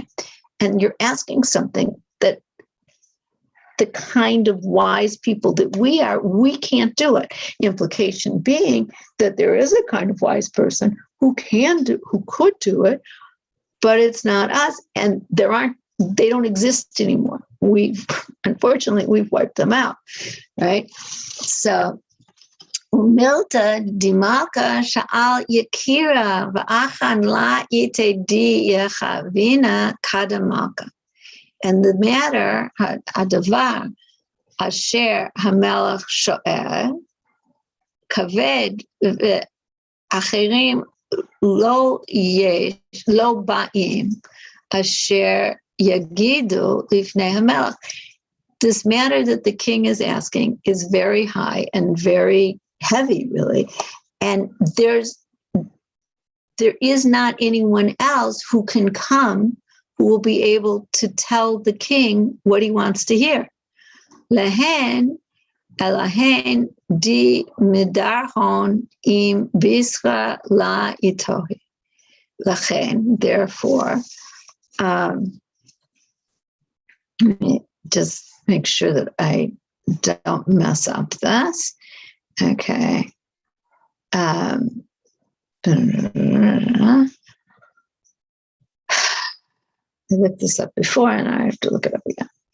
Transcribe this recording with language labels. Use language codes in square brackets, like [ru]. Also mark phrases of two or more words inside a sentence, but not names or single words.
[en] And you're asking something that the kind of wise people that we are, we can't do it. Implication being that there is a kind of wise person who could do it, but it's not us. And they don't exist anymore. Unfortunately, we've wiped them out, right? So, [arc] ומלתא די מלכא שאל יקירה ואחרן לא איתי די יחונה קדם מלכא. [en] And the matter, [he] הדבר, אשר המלך שואל, כבד ואחרים לא באים, אשר יגידו לפני המלך. [en] This matter that the king is asking is very high and very heavy, really. And there is not anyone else who can come who will be able to tell the king what he wants to hear. [arc] להן אלהין די מדרהון עם בשרא לא איתוהי. Lahen, [en] therefore, let me just make sure that I don't mess up this. Okay. I looked this up before and I have to look it up again.